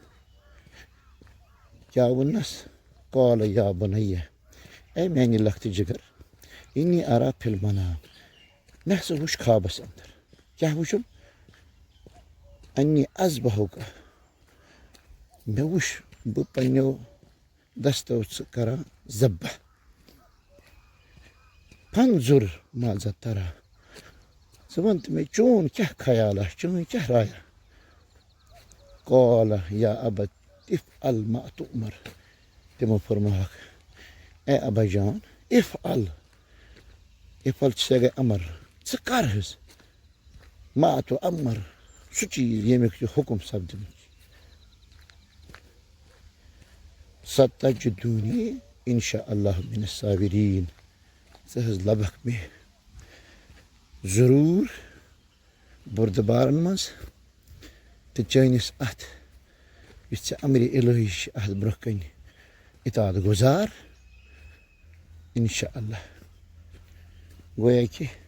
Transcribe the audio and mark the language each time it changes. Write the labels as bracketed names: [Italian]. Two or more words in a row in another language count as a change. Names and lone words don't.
[Kashmiri] کیٛاہ ووٚننس [Arabic] قال یا بنیّ [Kashmiri] اے میانہِ لۄکٹہِ جگر [Arabic] انی ارا فی المنام [Kashmiri] مےٚ ہسا وُچھ خوابس انٛدر کیٛاہ وُچھُم [Arabic] انی اذبحُک [Kashmiri] مےٚ وُچھ بہٕ پنٛنیو دستو ژٕ کران ذبح [Arabic] فنظر ماذا ترى [Kashmiri] ژٕ وَن تہٕ مےٚ چون کیٛاہ خیالا چٲنۍ کیٛاہ رایا [Arabic] قال یا ابت افعل ما تؤمر [Kashmiri] تِمو فرمووکھ اے ابا جان [Arabic] افعل افعل [Kashmiri] سۄ گٔے امر ژٕ کر حظ [Arabic] ما تؤمر [Kashmiri] سُہ چیٖز ییٚمیُک یہِ حُکم سپدِمُت [Arabic] ستجدونی انشاء اللہ من الصابریٖن [Kashmiri] ژٕ حظ لبکھ مےٚ ضروٗر بُردٕبارن منٛز تہٕ چٲنِس اتھ یُس ژےٚ امرِ الہی چھِ اتھ برونٛہہ کنہِ اطاعت گُزار [Arabic] انشاء اللہ [Kashmiri] گویا کہِ